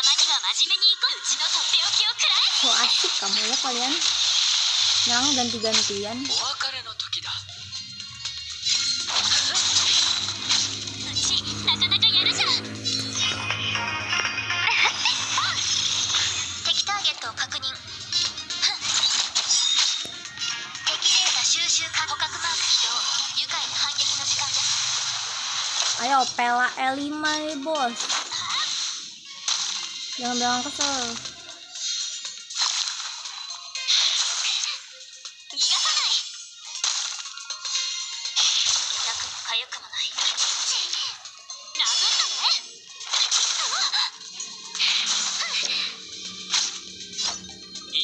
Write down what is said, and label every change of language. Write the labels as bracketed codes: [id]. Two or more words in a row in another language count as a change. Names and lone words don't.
[ja] は真面目に行こう。うちのとっておきを食らえ。 [id] So asik kamu ya kalian. Yang ganti-gantian. [ja] お別れの時だ。うちなかなかやるじゃん。敵ターゲットを確認。敵データ収集か捕獲マーク起動。愉快な反撃の時間です。 [id] Ayo pela L5 nih bos. Jangan bilang kesel. [ja] 逃がさない。痛くも痒くもない。殴ったね。